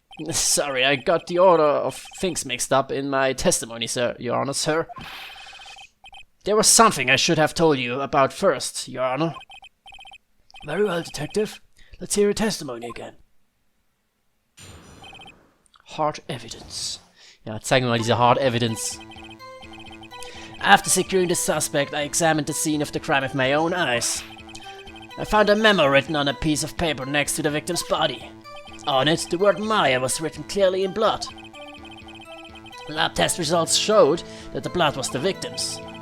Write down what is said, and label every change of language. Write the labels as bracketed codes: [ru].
[en] Sorry, I got the order of things mixed up in my testimony, sir, Your Honor, sir. There was something I should have told you about first, Your Honor. Very well, Detective. Let's hear your testimony again. Hard evidence. [de] Ja, zeig mir mal diese hard evidence. [en] After securing the suspect, I examined the scene of the crime with my own eyes. I found a memo written on a piece of paper next to the victim's body. On it, the word Maya was written clearly in blood. Lab test results showed that the blood was the victim's.